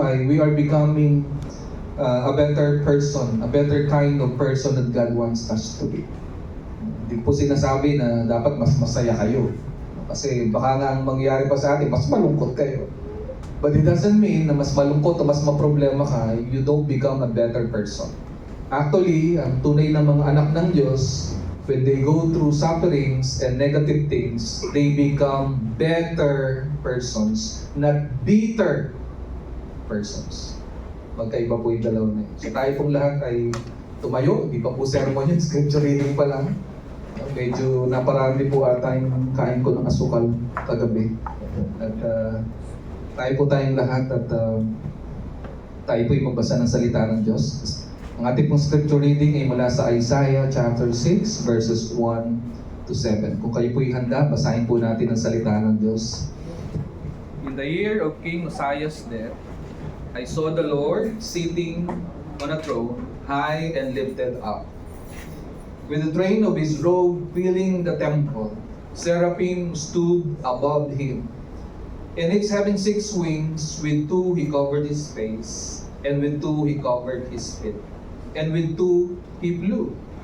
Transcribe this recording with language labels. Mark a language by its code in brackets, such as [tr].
[en] We are becoming a better person, a better kind of person that God wants us to be. [tl] Hindi po sinasabi na dapat mas masaya kayo. Kasi baka nga ang mangyari pa sa atin, mas malungkot kayo. [en] But it doesn't mean [tl] na mas malungkot o mas maproblema ka, [en] you don't become a better person. Actually, [tl] ang tunay ng mga anak ng Diyos, [en] when they go through sufferings and negative things, they become better persons, not bitter persons. [tl] Magkaiba po yung dalawa na yun. So tayo pong lahat ay tumayo, hindi pa po sermon yun, scripture reading pa lang. Medyo naparami po ata yung kain ko ng asukal kagabi. At tayo po tayong lahat at tayo po yung magbasa ng salita ng Diyos. Ang ating pong scripture reading ay mula sa Isaiah chapter 6 verses 1 to 7. Kung kayo po handa, basahin po natin ang salita ng Diyos. [en] In the year of King Uzziah's death, I saw the Lord sitting on a throne, high and lifted up, with the train of his robe filling the temple. Seraphim stood above him, and each having 6 wings, with 2 he covered his face, and with 2 he covered his feet, and with 2 he flew.